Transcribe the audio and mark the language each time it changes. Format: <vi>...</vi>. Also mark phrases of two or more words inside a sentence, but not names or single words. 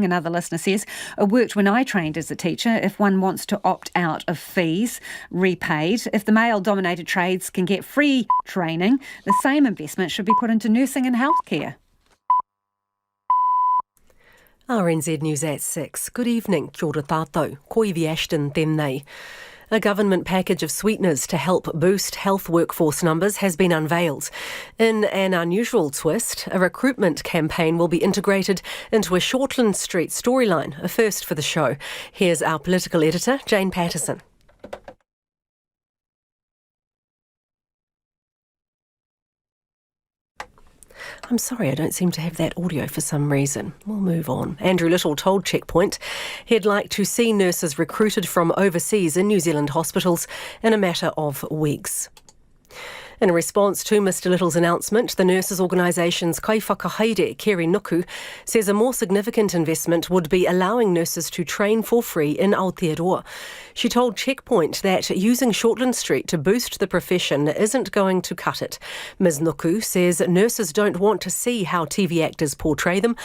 <en>Another listener says, it worked when I trained as a teacher. If one wants to opt out of fees, repaid. If the male-dominated trades can get free training, the same investment should be put into nursing and healthcare. RNZ News at 6. Good evening,</en> <mi>kia ora tātou, ko Iwi Ashton tēnei.</mi> <en>A government package of sweeteners to help boost health workforce numbers has been unveiled. In an unusual twist, a recruitment campaign will be integrated into a Shortland Street storyline, a first for the show. Here's our political editor, Jane Patterson. I'm sorry, I don't seem to have that audio for some reason. We'll move on. Andrew Little told Checkpoint he'd like to see nurses recruited from overseas in New Zealand hospitals in a matter of weeks. In response to Mr Little's announcement, the nurses' organisation's kaiwhakahaere, Kerry Nuku, says a more significant investment would be allowing nurses to train for free in Aotearoa. She told Checkpoint that using Shortland Street to boost the profession isn't going to cut it. Ms Nuku says nurses don't want to see how TV actors portray them.</en>